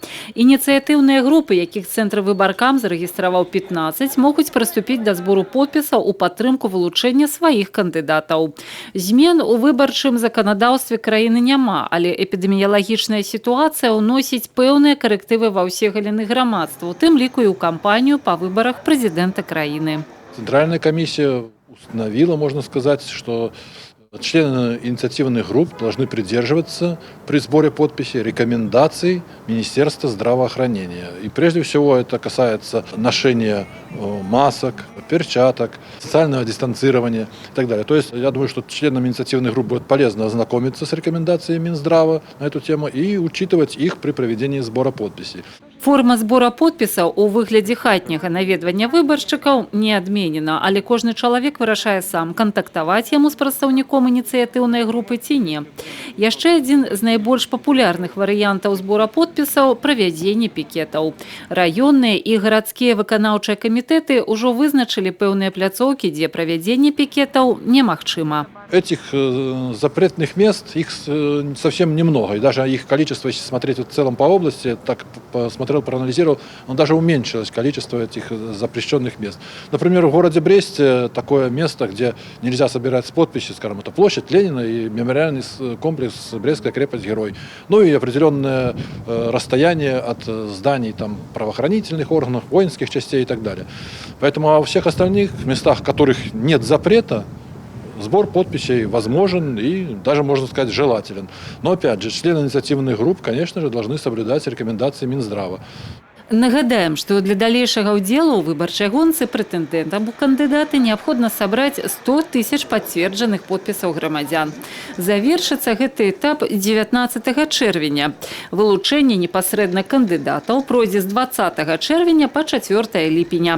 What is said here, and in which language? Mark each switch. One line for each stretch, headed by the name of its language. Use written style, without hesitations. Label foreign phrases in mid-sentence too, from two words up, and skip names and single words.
Belarusian: Ініцыятыўныя групы, якіх цэнтр выбаркам зарэгістраваў 15, могуць прыступіць да збору подпісаў у падтрымку вылучэння сваіх кандыдатаў. Змен у выбарчым заканадаўстве краіны няма, але эпідэміялагічная сітуацыя ўносіць пэўныя карэктывы ва ўсе галіны грамадства, у тым ліку і ў кампанію па выбарах прэзідэнта краіны.
Russian: Центральная комиссия установила, можно сказать, что члены инициативных групп должны придерживаться при сборе подписей рекомендаций Министерства здравоохранения. И прежде всего это касается ношения масок, перчаток, социального дистанцирования и так далее. То есть я думаю, что членам инициативных групп будет полезно ознакомиться с рекомендациями Минздрава на эту тему и учитывать их при проведении сбора подписей.
Belarusian: Форма збора подпісаў у выглядзе хатняга наведвання выбаршчыкаў не адменена, але кожны чалавек вырашае сам, кантактаваць яму з прадстаўніком ініцыятыўнай групы ці не. Яшчэ адзін з найбольш папулярных варыянтаў збора подпісаў – правядзенне пікетаў. Раённыя і гарадскія выканаўчыя камітэты ўжо вызначылі пэўныя пляцоўкі, дзе правядзенне пікетаў немагчыма.
Russian: Этих запретных мест, их совсем немного. И даже их количество, если смотреть в целом по области, так посмотрел, проанализировал, даже уменьшилось количество этих запрещенных мест. Например, в городе Бресте такое место, где нельзя собирать подписи, скажем, это площадь Ленина и мемориальный комплекс Брестская крепость-герой. Ну и определенное расстояние от зданий там, правоохранительных органов, воинских частей и так далее. Поэтому во всех остальных местах, в которых нет запрета, сбор подписей возможен и даже, можно сказать, желателен. Но, опять же, члены инициативных групп, конечно же, должны соблюдать рекомендации Минздрава.
Belarusian: Нагадаем, что для далейшага ўдзелу ў выбарчай гонцы прэтэндэнтам у кандыдаты неабходна сабраць 100 000 пацверджаных подпісаў грамадзян. Завершыцца гэты этап 19 чэрвеня. Вылучэнне непасрэдна кандыдатаў пройдзе з 20 чэрвеня па 4 ліпеня.